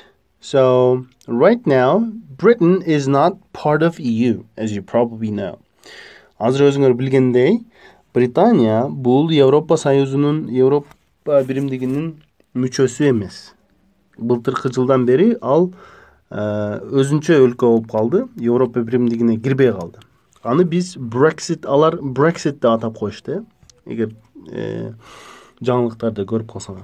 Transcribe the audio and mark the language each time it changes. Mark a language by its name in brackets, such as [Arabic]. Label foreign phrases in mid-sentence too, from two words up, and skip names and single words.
[English] So right now, Britain is not part of EU, as you probably know. [Kyrgyz] Азыр өзүңөр билгендей, Британия бул Европа Союзунун, Европа биримдигинин мүчөсү эмес. Былтыркы жылдан бери ал өзүнчө өлкө болуп калды, Европа биримдигине кирбей калды. Аны биз алар Brexit деп атап коюшту, эгер жаңылыктарды көрүп калсаңар.